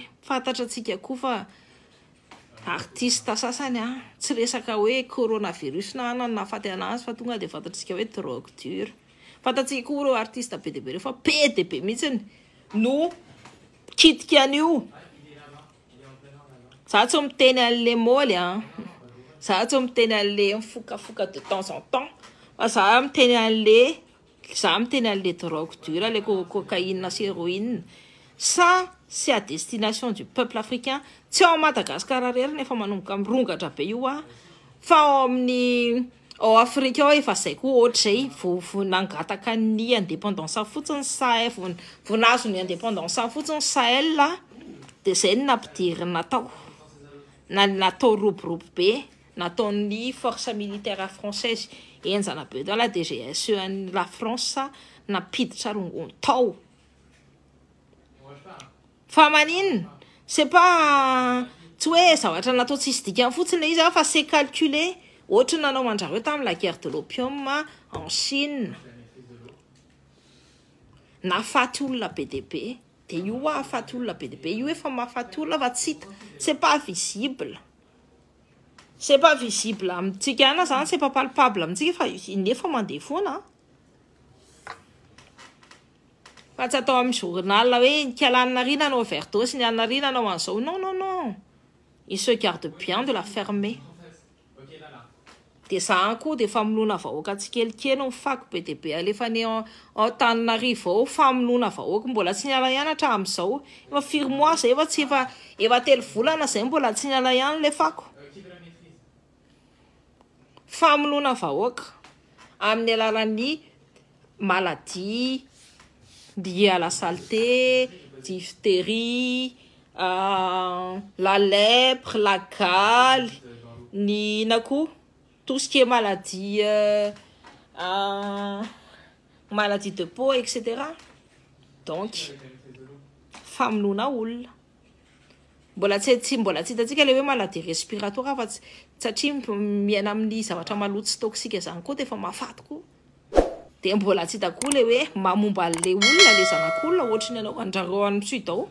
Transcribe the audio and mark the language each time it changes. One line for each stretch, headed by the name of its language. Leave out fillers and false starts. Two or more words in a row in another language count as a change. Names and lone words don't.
Malagasy: Fantatra tsika koa fa artiste sasany tsy resaka hoe coronavirus na nafaty anazy fa tonga de fantatsika hoe
French: drogue dure.
Malagasy: Fantatsika koa reo artiste PDP reo fa PDP mihitsiny no kitika an'io. Za tsy miteny an'le moly za tsy miteny an'le mifokafoka
French: de temps en temps
Malagasy: fa za miteny an'le
French: drogue dure, le cocaïne
Malagasy: sy héroïne.
French: Ça c'est à destination du peuple africain.
Malagasy: Tsy ao Madagascar rery nefa manomboka mirongatra be io fa ao Afrika ao efa zay koa ohatr'izay vo nangataka ny indépendance fotsiny Sahel vo nazo ny indépendance fotsiny Sahel de zay ny nampidiriny natao roborobro be nataon'ny
French: force militaire française
Malagasy: enjana be
French: dans la DGSE la France
Malagasy: napiditra rongony tao. Fa maninona
French: c'est pas
Malagasy: tsy hoe zavatra natao tsisy dikany fotsiny izy fa
French: c'est calculé.
Malagasy: Ohatra nanao mandrareo tamin'ny
French: la guerre de l'opium en Chine.
Malagasy: Nafaty olona PDP de io afaty olona PDP io efa mahafaty olona fa tsy hita,
French: c'est pas visible. C'est pas visible
Malagasy: amintsika ana zany,
French: c'est pas palpable
Malagasy: amintsika fa nefa mandeha foana. Fa tsy atao amin'ny journal hoe Kialanarina nanao overdose, ny Anarina nanao an'izao.
French: Non, non, non. Il se garde bien de la fermer.
Malagasy: De za koa de famonoana vahoaka tsikelikely ny fako PDP alefa ny Antananarivo ao famonoana vahoaka mbola tsy niala ihany hatramin'izao. Efa firy mois zay efa 3 volana zay mbola tsy niala ihany le fako. Famonoana vahoaka amin'ny alalan'ny
French: maladie liée à la saleté, diphtérie, la lèpre, la gale,
Malagasy: ny ina koa
French: tout ce qui est maladie de peau, etc.
Malagasy: Donc, famonoana olona. Mbola tsy hitantsika le hoe
French: maladie respiratoire
Malagasy: fa satria miaina amin'ny zavatra maloto toksika zany koa efa mahafaty koa. Dia mbola tsy hitako koa le hoe mamomba le olona le zanak'olona ohatry ny anao andrarao amin'ny pseudo.